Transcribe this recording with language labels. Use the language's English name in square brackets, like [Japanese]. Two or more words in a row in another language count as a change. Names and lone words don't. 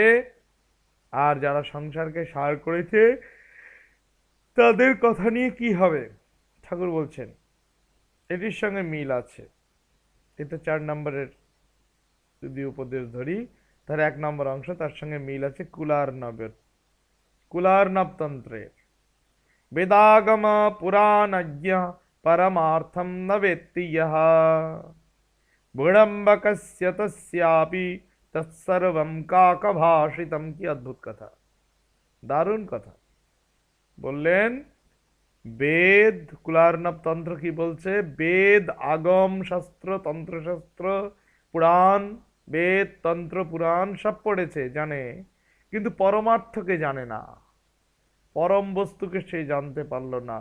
[Bangla] আর যারা সংসারকে সার করেছে তাদের কথা নিয়ে কি হবে? ঠাকুর বলছেন এটির সঙ্গে মিল আছে। এটা 4 নম্বরের যদি উপদেশ ধরি, তার 1 নম্বর অংশ, তার সঙ্গে মিল আছে কুলার্ণবের, কুলার্ণব তন্ত্রের। [Sanskrit] वेदागम पुराणज्ञ परमार्थम न वेत्ति यः विडम्बकस्य तस्यापि तत्सर्वं काकभाषितम। [Bangla] কী অদ্ভুত কথা, দারুণ কথা বললেন। বেদ, কুলার্ণব তন্ত্র কি বলছে? বেদ, আগম শাস্ত্র, তন্ত্রশাস্ত্র, পুরাণ, বেদ তন্ত্র পুরাণ সব পড়েছে, জানে, কিন্তু পরমার্থকে জানে না, পরম বস্তুকে সে জানতে পারল না।